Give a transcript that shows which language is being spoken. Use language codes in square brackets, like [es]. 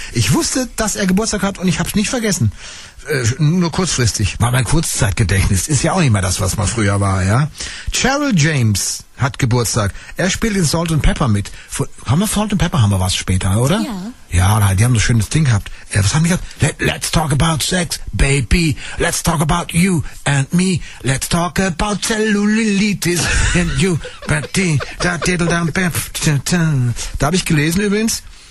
[de] Ich wusste, dass er Geburtstag hat und ich hab's nicht vergessen. Nur kurzfristig. War mein Kurzzeitgedächtnis. Ist ja auch nicht mehr das, was man früher war, ja? Cheryl James hat Geburtstag. Er spielt in Salt and Pepper mit. Salt and Pepper haben wir was später, oder? Ja. Ja, die haben so ein schönes Ding gehabt. Was haben die gehabt? [en] Let's talk about sex, baby. Let's talk about you and me. Let's talk about cellulitis and you. [de] Da habe ich gelesen übrigens.